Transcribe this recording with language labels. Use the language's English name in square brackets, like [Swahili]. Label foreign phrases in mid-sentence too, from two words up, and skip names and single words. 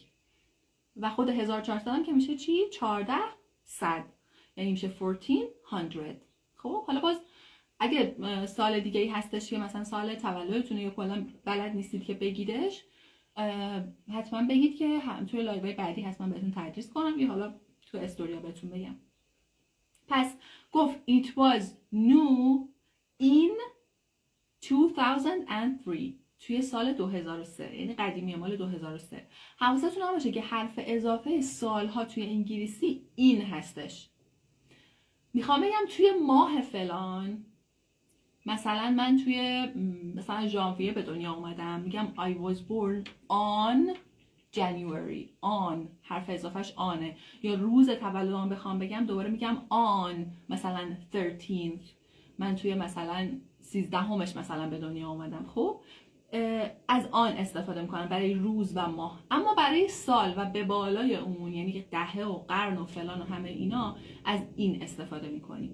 [Persian] و خود 1400 هم که میشه چی؟ 1400 یعنی میشه 1400. خب حالا باز اگه سال دیگه ای هستش که مثلا سال تولدتونه یا کلا بلد نیستید که بگیدش، حتما بگید که توی لایوهای بعدی حتما بهتون تدریس کنم یا حالا تو استوریا بهتون بگم. پس گفت [English] it was new in 2003. [Persian] 2003 توی سال 2003 یعنی قدیمی مال 2003. حواستون هم باشه که حرف اضافه سالها توی انگلیسی این هستش. میخوام بگم توی ماه فلان، مثلا من توی مثلا ژانویه به دنیا اومدم، میگم [English] I was born on January. [Persian] on حرف اضافهش آنه. یا روز تولدم بخوام بگم دوباره میگم on مثلا 13th. من توی مثلا 13همش مثلا به دنیا اومدم. خب از آن استفاده میکنم برای روز و ماه. اما برای سال و به بالای اون یعنی دهه و قرن و فلان و همه اینا از این استفاده میکنیم.